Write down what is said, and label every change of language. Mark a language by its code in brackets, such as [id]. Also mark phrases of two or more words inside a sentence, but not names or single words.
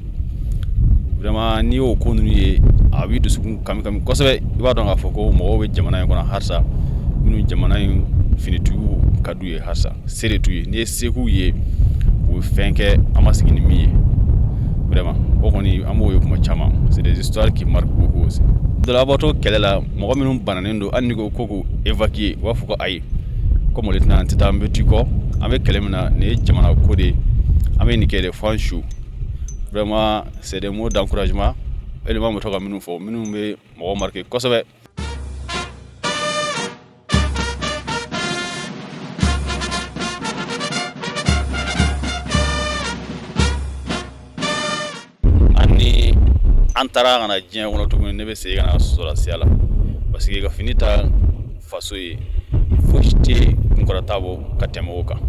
[bm] Vraiment n'i y'o ko ninnu ye a b'i dusukun kami kosɛbɛ i b'a dɔn k'a fɔ ko mɔgɔw bɛ jamana in kɔnɔ halisa minnu jamana in finitigiw ka d'u ye halisa se de t'u ye n'i ye se k'u ye u bɛ fɛn kɛ an ma sigi ni min ye vraiment o kɔni an b'o ye kuma caman [fr] c'est des histoires qui marquent beaucoup aussi. [bm] Dɔlabatɔ kɛlɛ la mɔgɔ minnu bananen don hali ni ko k'u évacuer u b'a fɔ ko ayi [fr] comme lieutenant [bm] an tɛ taa an bɛ t'i kɔ an bɛ kɛlɛ min na nin ye jamana ko de ye an bɛ nin kɛ de fo an su. [fr] Vraiment c'est des mots d'encouragement élément [bm] bɛ to ka minnu fɔ minnu bɛ mɔgɔ marqué kosɛbɛ. Ani an taara kana diɲɛ kɔnɔ tuguni ne bɛ segin ka na sɔrɔsiya la parce que ka fini ta faso ye fosi tɛ kunkɔrɔta bɔ ka tɛmɛ o kan.